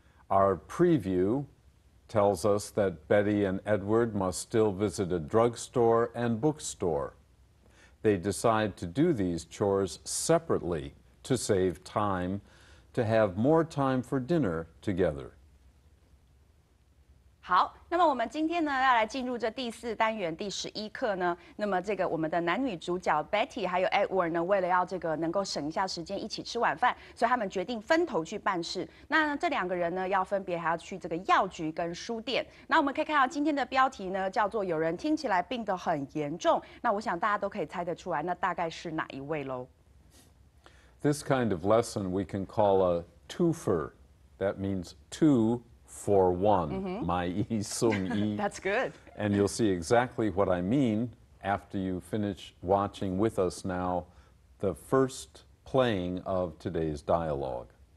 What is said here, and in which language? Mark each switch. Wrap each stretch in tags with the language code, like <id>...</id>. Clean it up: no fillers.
<en>Our preview tells us that Betty and Edward must still visit a drugstore and bookstore. They decide to do these chores separately to save time, to have more time for dinner together.</en> <zh>好，那么我们今天呢要来进入这第4单元第11课呢。那么这个我们的男女主角 Betty 还有 Edward 呢，为了要这个能够省一下时间一起吃晚饭，所以他们决定分头去办事。那这2个人呢，要分别还要去这个药局跟书店。那我们可以看到今天的标题呢，叫做有人听起来病得很严重。那我想大家都可以猜得出来，那大概是哪一位喽</zh> <en>This kind of lesson we can call a twofer. That means two for one.</en> <zh>Mai yi sung yi.</zh> <en>That's good. And you'll see exactly what I mean after you finish watching with us now the first playing of today's dialogue.</en>